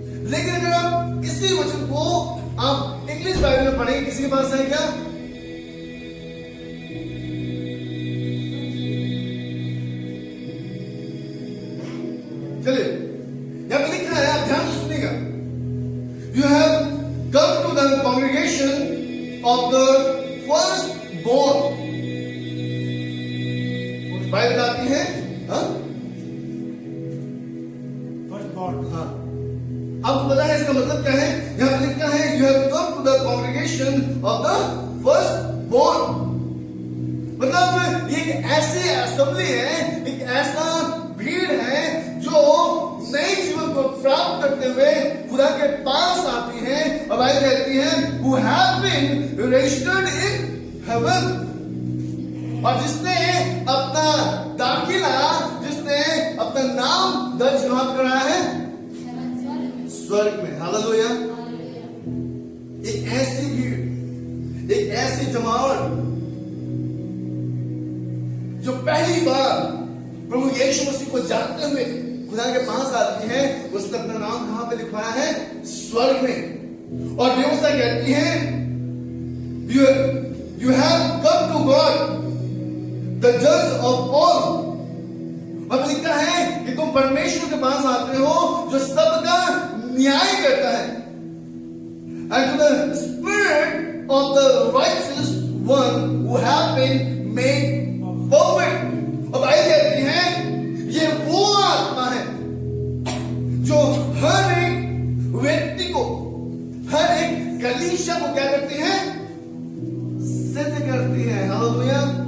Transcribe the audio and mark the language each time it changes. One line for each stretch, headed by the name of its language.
Hindi: लेकिन अगर आप इसी वचन को आप इंग्लिश बाइबल में पढ़ेंगे, किसी के पास है क्या? चलिए, यहां पे लिखा है, आप ध्यान से सुनिएगा।
English: You have come to the congregation of the firstborn।
Hindi: Bible आती है, हाँ? फर्स्टबॉर्न, हाँ। आपको पता है इसका मतलब क्या है? यहां पे लिखा है,
English: You have come to the congregation of the firstborn।
Hindi: मतलब ये एक ऐसी असेंबली है, एक ऐसा भीड़ है जो नए जीवन को प्राप्त करते हुए खुदा के पास आती है, और बाइबल कहती है
English: who have been registered in heaven।
Hindi: और जिसने अपना दाखिला, जिसने अपना नाम दर्ज कहां कराया है? स्वर्ग में। हालेलुया। एक ऐसी भीड़, एक ऐसी जमावट जो पहली बार प्रभु यीशु मसीह को जानते हुए खुदा के पास आती है, उसने अपना नाम कहां पे लिखवाया है? स्वर्ग में। और व्यवस्था कहती है
English: you have come to God the judge of all।
Hindi: अब लिखा है कि तुम परमेश्वर के पास आते हो जो सबका न्याय करता है,
English: and to the spirit of the righteous one who have been made perfect।
Hindi: अब आई कहती है ये वो आत्मा है जो हर एक व्यक्ति को, हर एक कलीसिया को क्या करती है? सिद्ध करती है। हालेलुया।